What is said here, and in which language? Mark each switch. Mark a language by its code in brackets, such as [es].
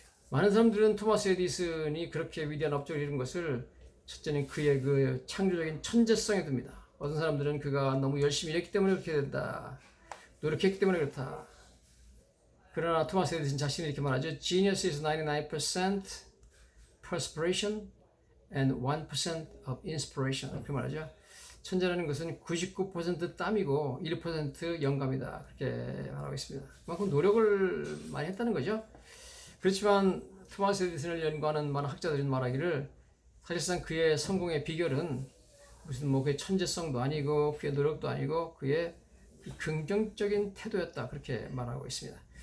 [ko] 많은 사람들은 토마스 에디슨이 그렇게 위대한 업적을 이룬 것을 첫째는 그의 그 창조적인 천재성에 둡니다. 어떤 사람들은 그가 너무 열심히 일했기 때문에 그렇게 된다, 노력했기 때문에 그렇다. 그러나 토마스 에디슨 자신이 이렇게 말하죠. [en] Genius is 99% perspiration and 1% of inspiration. [ko] 이렇게 말하죠. 천재라는 것은 99% 땀이고 1% 영감이다, 그렇게 말하고 있습니다. 그만큼 노력을 많이 했다는 거죠. 그렇지만 토마스 에디슨을 연구하는 많은 학자들은 말하기를 사실상 그의 성공의 비결은 무슨 뭐 그의 천재성도 아니고 그의 노력도 아니고 그의 긍정적인 태도였다, 그렇게 말하고 있습니다.